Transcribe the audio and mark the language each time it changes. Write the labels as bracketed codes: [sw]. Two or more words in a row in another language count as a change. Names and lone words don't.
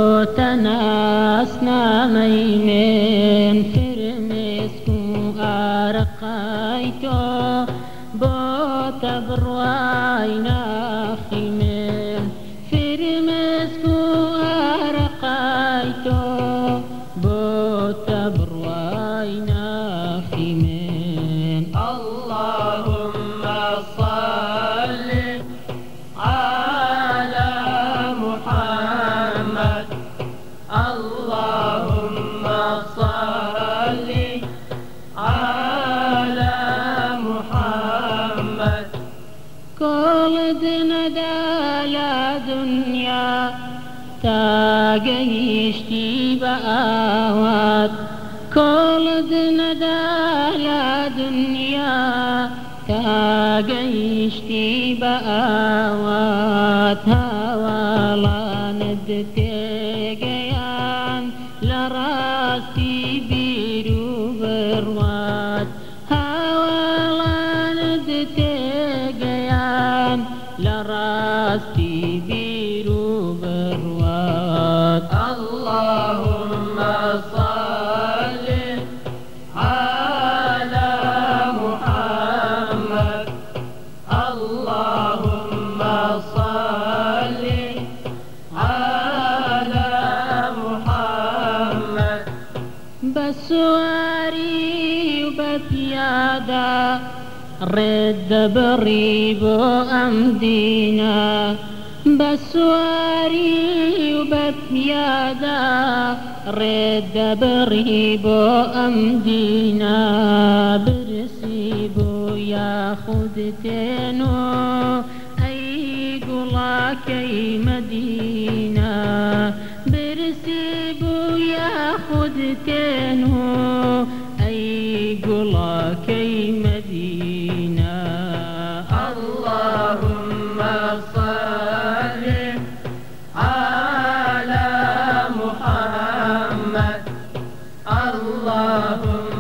[ckb] تەناسنامەی من فرمێسک و ئارەقای تۆ بۆ تەبڕوای ناخی من فرمێسک و ئارەقای تۆ بۆ تەبڕوای ناخی من [ar] اللهم صل على محمد اللهم صل على محمد [ckb] كۆڵت نەدا لە دنیا تا گەیشتی بە ئاوات کۆڵت نەدا لە دنیا تا گەیشتی بە ئاوات هاوڵانت تێگەیان لە ڕاستی بیر و بڕوات هاوڵانت تێگەیان لە ڕاستی بیر و بڕوات [ar] اللهم صل على محمد اللهم صل على محمد [ckb] بسواری و بەپیادا ڕێت دەبڕی بۆ ئەم دینە بەسواری و بەپیادا ڕێت دەبڕی بۆ ئەم دینە برسی بۆ یاخود تێنۆ ئەی گوڵاکەی مەدینە برسی بۆ یاخود تێنۆ ئەی گوڵاکەی مەدینە [ar] اللهم صل على محمد اللهم